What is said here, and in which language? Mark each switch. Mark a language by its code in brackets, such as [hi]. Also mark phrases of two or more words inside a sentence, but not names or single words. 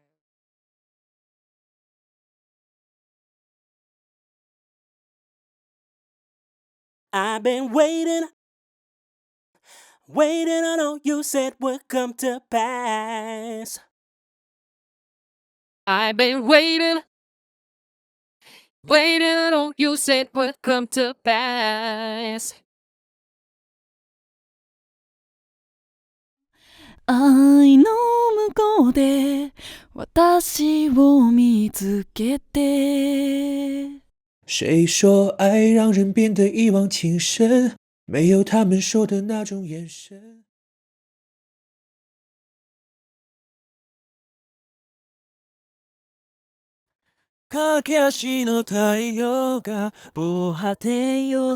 [en] I've been waiting on all you said would come to pass. I've been waiting on all you said would come to pass. [ja] 愛の向こうで私を見つけて [zh] 谁说爱让人变得一往情深？没有他们说的那种眼神。 [ja] 駆け足の太陽が防波堤を